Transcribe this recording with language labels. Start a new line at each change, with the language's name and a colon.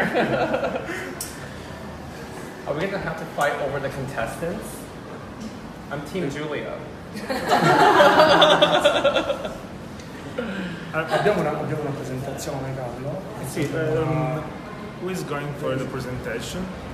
English: Are we going to have to fight over the contestants? I'm Team Giulia.
Italian: Abbiamo una presentazione, Carlo.
English: Sì, who is going for the presentation?